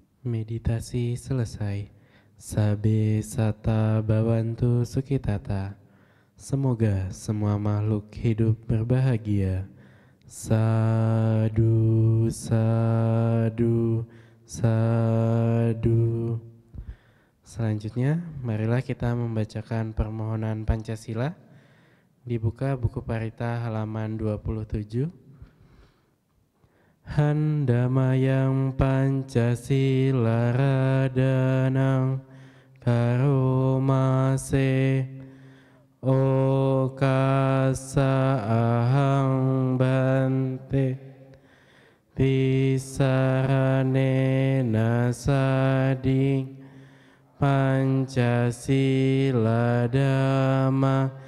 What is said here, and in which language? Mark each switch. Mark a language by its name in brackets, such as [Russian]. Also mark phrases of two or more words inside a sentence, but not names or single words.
[Indonesian] Meditasi selesai. [Pali] Sabe sata bawantu sukitata. [Indonesian] Semoga semua makhluk hidup berbahagia. [Pali] Sadu, sadu, sadu. [Indonesian] Selanjutnya, marilah kita membacakan permohonan Pancasila. Dibuka buku Parita halaman 27. [Pali] Handamayang Pancasila radanang karomase okasa ahang bante visarane nasading Pancasila dhamma